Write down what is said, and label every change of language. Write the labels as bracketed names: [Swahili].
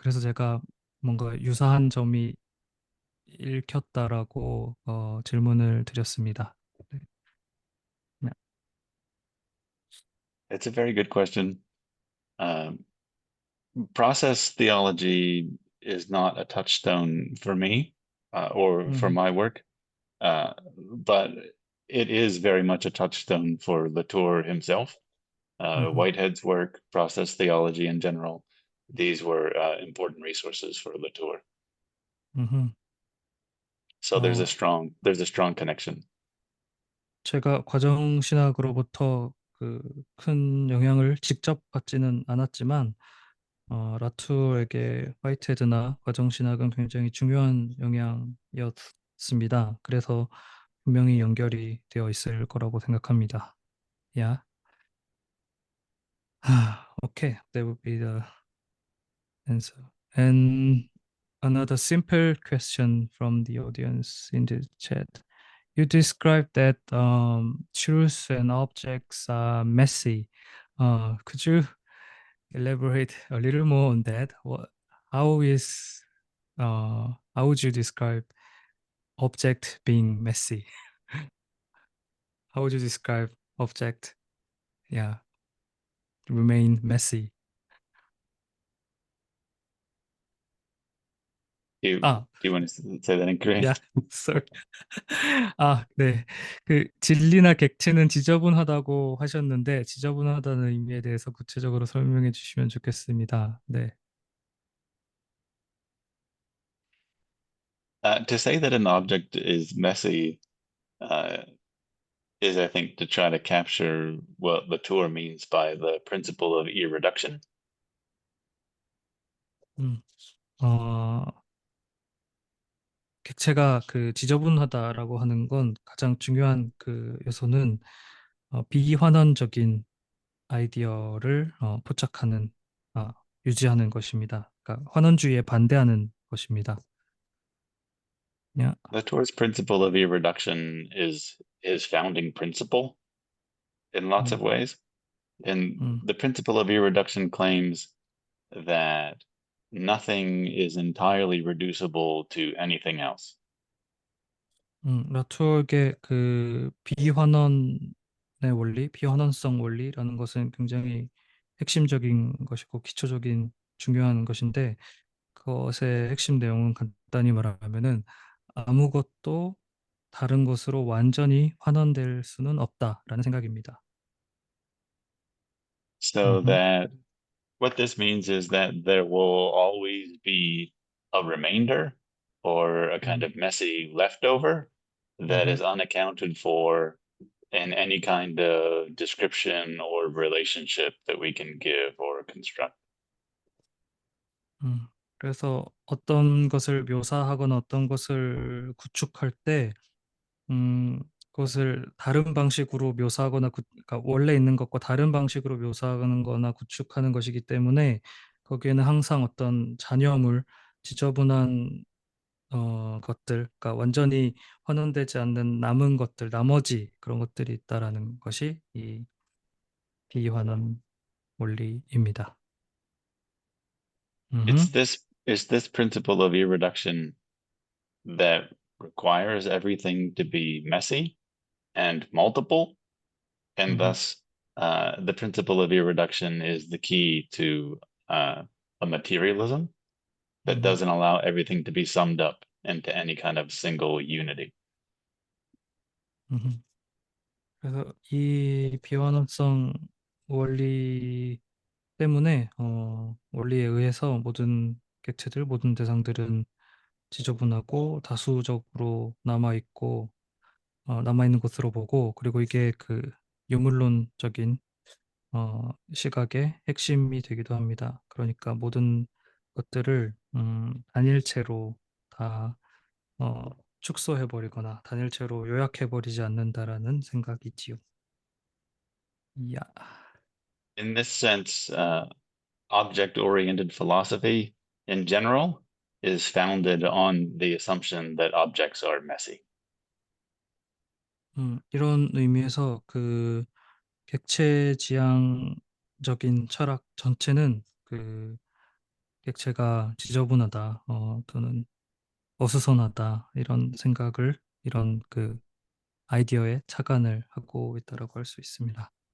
[Korean] 그래서 제가 뭔가 유사한 점이 읽혔다라고 질문을 드렸습니다. 네. 네. [English] It's a very good question. Process theology is not a touchstone for me or for my work, but it is very much a touchstone for Latour himself. Whitehead's work, process theology in general, these were important resources for Latour. So there's a strong connection. [Korean] 제가 과정 신학으로부터 그 큰 영향을 직접 받지는 않았지만 라투에게 화이트헤드나 과정 신학은 굉장히 중요한 영향이었습니다. 그래서 분명히 연결이 되어 있을 거라고 생각합니다. [English] Yeah. Okay, that would be the answer. And another simple question from the audience in the chat. You described that truths and objects are messy. Could you elaborate a little more on that? How would you describe object being messy? How would you describe object, yeah, remain messy? Do you want to say that in Korean? Yeah, sorry. [Korean] 네. 그 진리나 객체는 지저분하다고 하셨는데 지저분하다는 의미에 대해서 구체적으로 설명해 주시면 좋겠습니다. 네. [English] To say that an object is messy is, I think, to try to capture what Latour means by the principle of irreduction. [Korean] 객체가 그 지저분하다라고 하는 건 가장 중요한 그 요소는 비환원적인 아이디어를 포착하는, 유지하는 것입니다. 그러니까 환원주의에 반대하는 것입니다. [English] Yeah. Latour's principle of irreduction is his founding principle in lots of ways. And the principle of irreduction claims that nothing is entirely reducible to anything else. [Korean] 라투어의 그 비환원의 원리, 비환원성 원리라는 것은 굉장히 핵심적인 것이고 기초적인 중요한 것인데 그것의 핵심 내용은 간단히 말하면은 아무것도 다른 것으로 완전히 환원될 수는 없다라는 생각입니다. [English] So 음흠, that what this means is that there will always be a remainder or a kind 음, of messy leftover that 음흠, is unaccounted for in any kind of description or relationship that we can give or construct. [Korean] 그래서 어떤 것을 묘사하거나 어떤 것을 구축할 때 그것을 다른 방식으로 묘사하거나 그러니까 원래 있는 것과 다른 방식으로 묘사하는 거나 구축하는 것이기 때문에 거기에는 항상 어떤 잔여물, 지저분한 것들, 그러니까 완전히 환원되지 않는 남은 것들, 나머지 그런 것들이 있다라는 것이 이 비환원 원리입니다. [English] It's 음, this principle of irreduction that requires everything to be messy and multiple, and 음, thus the principle of irreduction is the key to a materialism that 음, doesn't allow everything to be summed up into any kind of single unity. 음. [Korean] 그래서 이 비환원성 원리 때문에 원리에 의해서 모든 객체들, 모든 대상들은 지저분하고 다수적으로 남아 있는 것으로 보고 그리고 이게 그 유물론적인 시각의 핵심이 되기도 합니다. 그러니까 모든 것들을 단일체로 다 축소해버리거나 단일체로 요약해버리지 않는다라는 생각이지요. 야. [English] In this sense, object-oriented philosophy in general is founded on the assumption that objects are messy. [Korean] 이런 의미에서 그 객체지향적인 철학 전체는 그 객체가 지저분하다, 또는 어수선하다 이런 생각을 이런 그 아이디어에 착안을 하고 있다라고 할 수 있습니다.